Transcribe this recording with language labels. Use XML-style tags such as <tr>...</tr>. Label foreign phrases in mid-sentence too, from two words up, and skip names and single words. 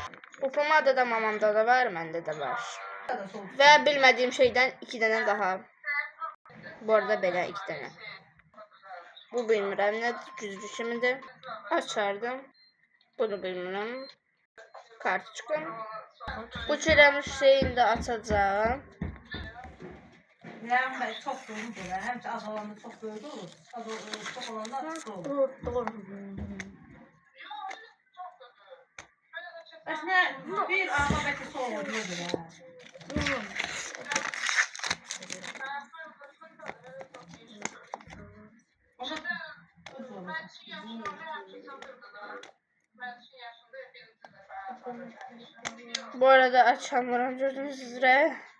<az>Bu pomada da mamamda da var, məndə də var. Və bilmədiyim şeydən 2 dənə daha. Bu arada belə 2 dənə. Bu bilmirəm nədir, güzgü kimidir. Açardım. Bunu bilmirəm. Kartuşka. Bu çirəmiş şeyini də açacağım.</az> <tr>Yani çok doğrudur. Hem az olanda çok doğru olur. Çok olanda çok olur. Aslında bir ama belki soğuk oluyordur ya. Bu arada açamıyorum gördüğünüz üzere.</tr>